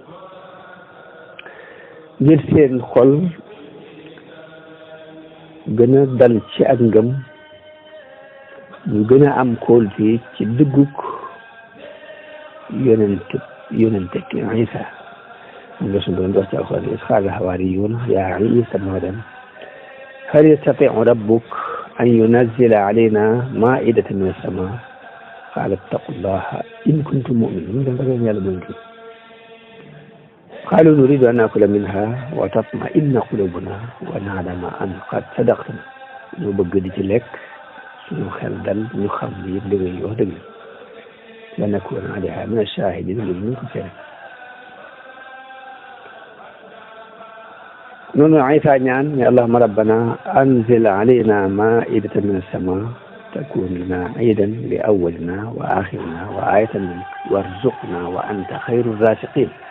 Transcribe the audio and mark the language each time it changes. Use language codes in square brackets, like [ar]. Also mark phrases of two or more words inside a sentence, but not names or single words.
[wo] ngir seen xol gën a dal ci ak ngëm ñu gën a am kóolute ci dëggug yonente ki Isa nga suñu doon wax ci alxuraan is [ar] قال الحواريون يا عيسى ابن مريم هل يستطيع ربك أن ينزل علينا مائدة من السماء قال اتقوا الله إن كنتم مؤمنين قالوا نريد أن نأكل منها وتطمئن قلوبنا ونعلم أن قد صدقتنا [wo] ñu bëgg di ci lekk suñu xel dal ñu xam li yëpp dëgg yi wax dëgg la [ar] نكون عليها من الشاهدين [wo] ñu ko seere noonu Isa ñaan ne [ar] اللهم ربنا أنزل علينا مائدة من السماء تكون لنا عيدا لأولنا وآخرنا وآية منك وارزقنا وأنت خير الرازقين